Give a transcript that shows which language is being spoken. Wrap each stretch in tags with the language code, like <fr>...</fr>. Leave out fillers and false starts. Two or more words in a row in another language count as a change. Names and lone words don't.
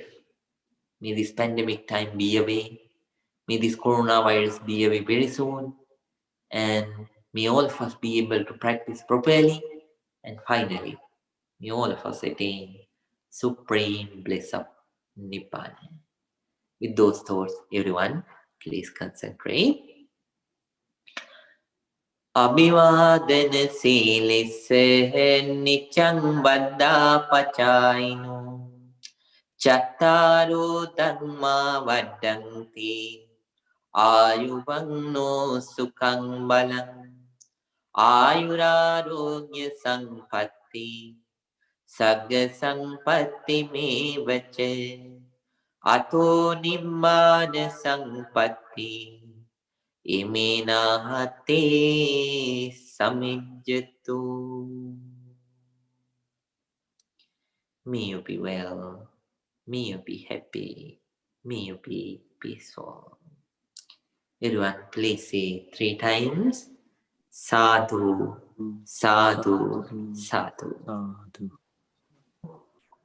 <en>May this pandemic time be away. May this coronavirus be away very soon. And may all of us be able to practice properly. And finally, may all of us attain supreme bliss of Nibbana. With those thoughts, everyone, please concentrate.</en> <pi>Abhivadana silisse nityang baddha pachaino chattaro dhamma vaddanti ayuvanno sukhang balam ayurarogya sampatti sagga sampatti mevaca ato nibbana sampatti imenahate samijjatu.</pi> <en>May you be well, may you be happy, may you be peaceful. Everyone, please say 3 times.</en> <pi>Sadhu, sadhu, sadhu.</pi>